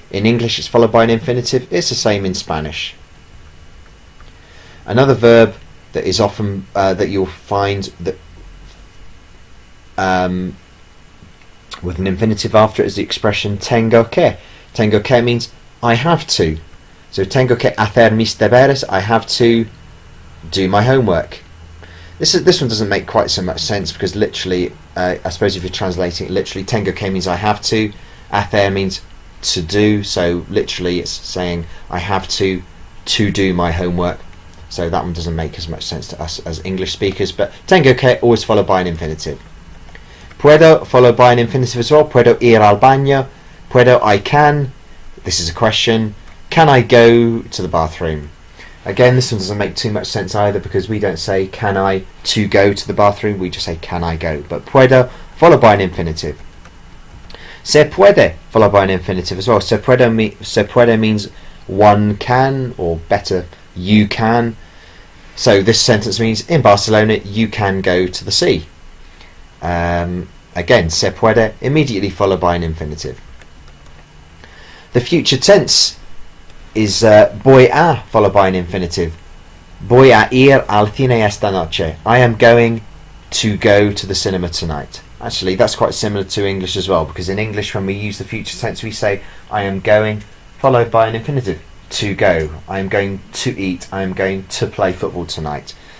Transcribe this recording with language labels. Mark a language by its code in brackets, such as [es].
[en] In English, it's followed by an infinitive. It's the same in Spanish. Another verb that is often that you'll find that with an infinitive after it is the expression tengo que. Tengo que means I have to. [es] So tengo que hacer mis deberes. [en] I have to do my homework. This one doesn't make quite so much sense, because literally, I suppose if you're translating it literally, tengo que means I have to. Hacer means to do. So literally, it's saying I have to do my homework. So that one doesn't make as much sense to us as English speakers. But tengo que always followed by an infinitive. Puedo followed by an infinitive as well. [es] Puedo ir al baño. [en] Puedo, I can. This is a question. Can I go to the bathroom? Again, this one doesn't make too much sense either, because we don't say can I to go to the bathroom, we just say can I go. But puedo followed by an infinitive. Se puede followed by an infinitive as well. Se puede means one can, or better, you can. So this sentence means in Barcelona you can go to the sea. Again, se puede immediately followed by an infinitive. The future tense is voy a followed by an infinitive. [es] Voy a ir al cine esta noche. [en] I am going to go to the cinema tonight. Actually, that's quite similar to English as well, because in English when we use the future tense we say I am going followed by an infinitive. To go. I am going to eat. I am going to play football tonight.